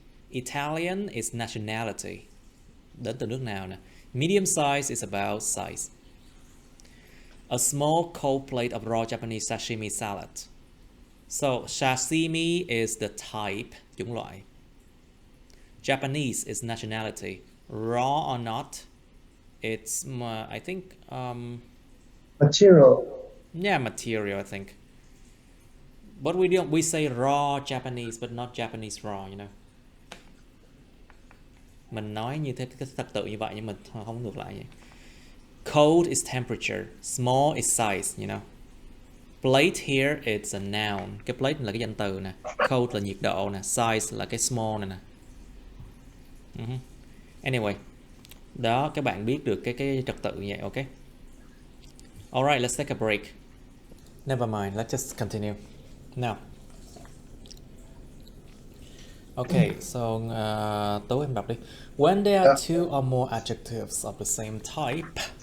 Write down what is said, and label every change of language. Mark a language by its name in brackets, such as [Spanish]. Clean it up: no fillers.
[English] Italian is nationality. [Vietnamese] Đến từ nước nào nè. [English] Medium size is about size. A small cold plate of raw Japanese sashimi salad. So sashimi is the type, [Vietnamese] chủng loại. [English] Japanese is nationality. Raw or not, it's I think material. Yeah, material, I think. But we say raw Japanese but not Japanese raw, you know. [Vietnamese] Mình nói như thế cái trật tự như vậy nhưng mình không ngược lại vậy. [English] Cold is temperature, small is size, you know. Plate here it's a noun. [Vietnamese] Cái plate là cái danh từ nè, cold là nhiệt độ nè, size là cái small này nè. Anyway, đó các bạn biết được cái trật tự như vậy, ok? [English] Alright, let's take a break. Never mind, let's just continue. Now. Okay, so Tú [Vietnamese] em đọc đi. [English] When there are two or more adjectives of the same type.